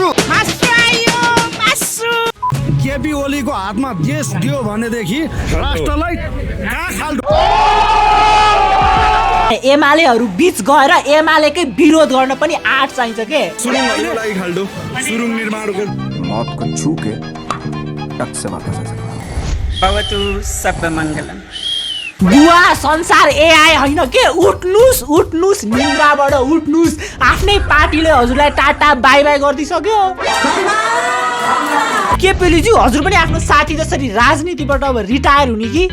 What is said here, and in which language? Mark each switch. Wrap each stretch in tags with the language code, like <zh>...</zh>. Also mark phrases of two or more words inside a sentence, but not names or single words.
<ne>आयो मासु। केपी ओलीको हातमा देश दियो भनेदेखि राष्ट्रलाई कहाँ खाल्दो। एमालेहरू बीच गएर एमालेकै विरोध गर्न पनि आँट चाहिन्छ के? सुरुङको लागि खाल्दो सुरुङ निर्माणको</ne> <hi>मौत को छू के टक से वापस आ सकता</hi> <sa>भवतु सर्वमङ्गलम्।</sa> <ne>बुवा संसार एआई होइन के? उठ्नुस् निन्द्राबाट उठ्नुस्। आफ्नै पार्टीले हजुरलाई</ne> <en>tata bye bye</en> <ne>गरिदिइसक्यो। केपीजी हजुर पनि आफ्नो साथी जसरी राजनीतिबाट अब रिटायर हुने कि?</ne>